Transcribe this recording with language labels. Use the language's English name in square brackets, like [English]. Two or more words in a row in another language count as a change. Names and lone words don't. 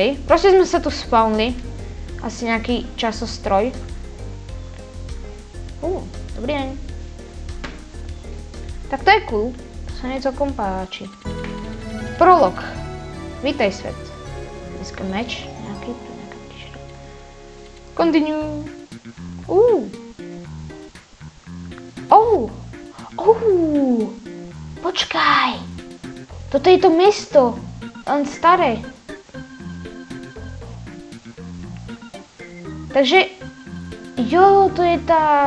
[Slovak] Proste sme sa tu spawnli. Asi nejaký časostroj. Dobrý deň. Tak to je cool. To sa mi celkom páči. Prolog. Vítaj svet. Dneska meč. Nejaký t-shirt. Continue. Počkaj. Toto je to mesto. Len staré. Takže, to je tá...